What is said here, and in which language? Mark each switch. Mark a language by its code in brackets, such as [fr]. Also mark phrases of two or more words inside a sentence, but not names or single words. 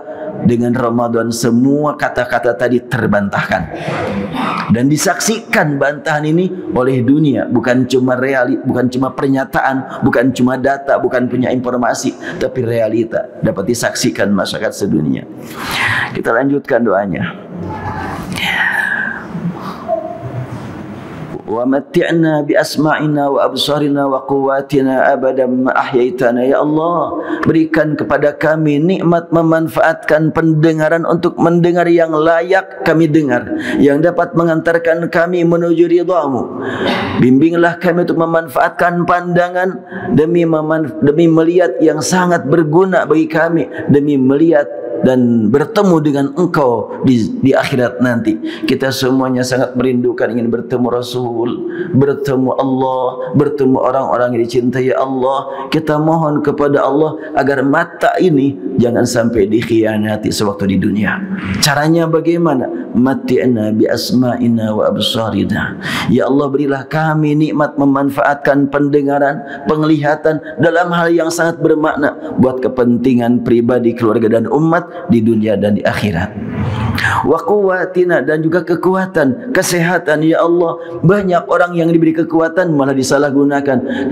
[id] Dengan Ramadan semua kata-kata tadi terbantahkan dan disaksikan bantahan ini oleh dunia. Bukan cuma bukan cuma pernyataan, bukan cuma data, bukan punya informasi, tapi realita dapat disaksikan masyarakat sedunia. Kita lanjutkan doanya. [ar] ومتعنا بأسماعنا وأبصارنا وقوتنا أبدا ما أحييتنا. يا الله, [id] berikan kepada kami nikmat memanfaatkan pendengaran untuk mendengar yang layak kami dengar, yang dapat mengantarkan kami menuju ridha-Mu. Bimbinglah kami untuk memanfaatkan pandangan demi melihat yang sangat berguna bagi kami, demi melihat dan bertemu dengan engkau di akhirat nanti. Kita semuanya sangat merindukan ingin bertemu Rasul, bertemu Allah, bertemu orang-orang yang dicintai Allah. Kita mohon kepada Allah agar mata ini jangan sampai dikhianati sewaktu di dunia. Caranya bagaimana? [ar] متعنا بأسماعنا وأبصارنا. يا الله, [id] berilah kami nikmat memanfaatkan pendengaran, penglihatan dalam hal yang sangat bermakna buat kepentingan pribadi, keluarga dan umat di dunia dan di akhirat. [ar] وقوتنا, [id] dan juga kekuatan, kesehatan. [ar] يا الله, [id] banyak orang yang diberi kekuatan malah disalahgunakan.